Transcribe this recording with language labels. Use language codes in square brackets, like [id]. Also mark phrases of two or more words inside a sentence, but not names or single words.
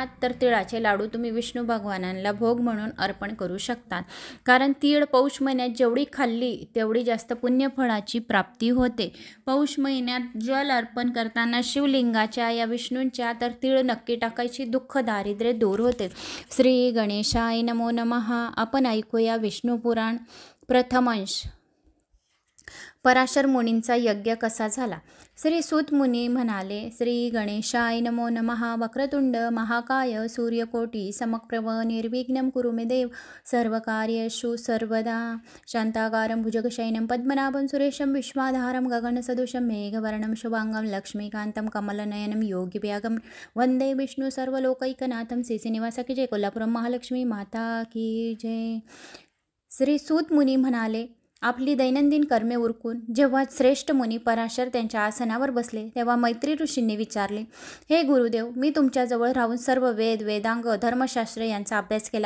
[mr] तर तिळाचे लाडू तुम्ही विष्णू भगवानांना भोग म्हणून अर्पण करू शकतात, कारण तीळ पौष महिन्यात जेवढी खाल्ली तेवढी जास्त पुण्यफळाची प्राप्ती होते। पौष महिन्यात जल अर्पण करताना शिवलिंगाच्या या विष्णूंच्या तर तीळ नक्की टाकायची, दुःख दारिद्र्य दूर होते। [sa] श्री गणेशाय नमो नमः। [mr] आपण ऐकूया विष्णू पुराण। प्रथम अंश, पराशर मुनींचा यज्ञ कसा झाला। श्री सूत मुनी म्हणाले, [sa] श्री गणेशाय नमो नमः। वक्रतुंड महाकाय सूर्यकोटी समप्रभ निर्विघ्नं कुरु मे देव सर्वकार्येषु सर्वदा। शांताकारं भुजगशयनं पद्मनाभं सुरेशं विश्वाधारं गगनसदृशं मेघवर्णं शुभांगं लक्ष्मीकान्तं कमलनयनं योगिव्यागं वंदे विष्णु सर्वलोकैकनाथं। [hi] श्रीनिवास की जय। कोल्हापुर महालक्ष्मी माता की जय। [mr] श्री सूत मुनी म्हणाले, आपली दैनंदिन कर्मे उरकून जेव्हा श्रेष्ठ मुनी पराशर त्यांच्या आसनावर बसले तेव्हा मैत्री ऋषींनी विचारले, हे गुरुदेव, मी तुमच्याजवळ राहून सर्व वेद, वेदांग, धर्मशास्त्र यांचा अभ्यास केला।